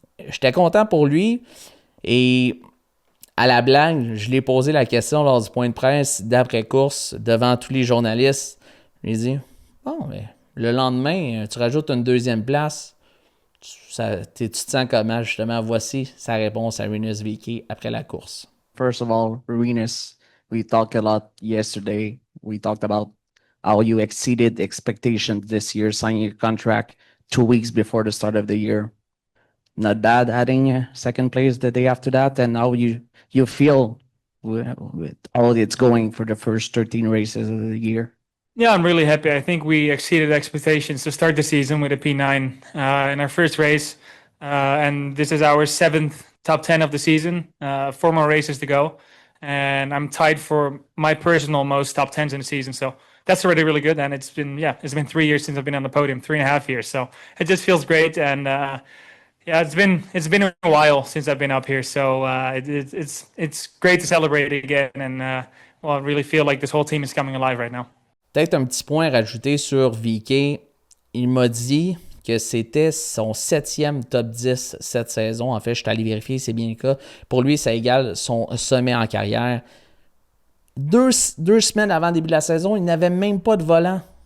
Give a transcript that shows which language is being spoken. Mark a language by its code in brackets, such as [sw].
[fr] J'étais content pour lui. Et à la blague, je lui ai posé la question lors du point de presse d'après-course devant tous les journalistes. Je lui ai dit, bon, mais le lendemain, tu rajoutes une deuxième place. Tu te sens comment, justement? Voici sa réponse à Rinus VeeKay après la course. [en] First of all, Rinus, we talked a lot yesterday. We talked about how you exceeded expectations this year, signing your contract 2 weeks before the start of the year. Not bad adding second place the day after that, and how you feel with all it's going for the first 13 races of the year. Yeah, I'm really happy. I think we exceeded expectations to start the season with a P9 in our first race. And this is our 7th top 10 of the season, 4 more races to go. And I'm tied for my personal most top 10s in the season. So that's already really good. And it's been 3 years since I've been on the podium, 3.5 years. So it just feels great. And it's been a while since I've been up here. So it's great to celebrate it again. And I really feel like this whole team is coming alive right now. [fr] Peut-être un petit point à rajouter sur VeeKay. Il m'a dit que c'était son 7e top 10 cette saison. En fait, je suis allé vérifier, c'est bien le cas. Pour lui, ça égale son sommet en carrière. Deux semaines avant le début de la saison, il n'avait même pas de volant.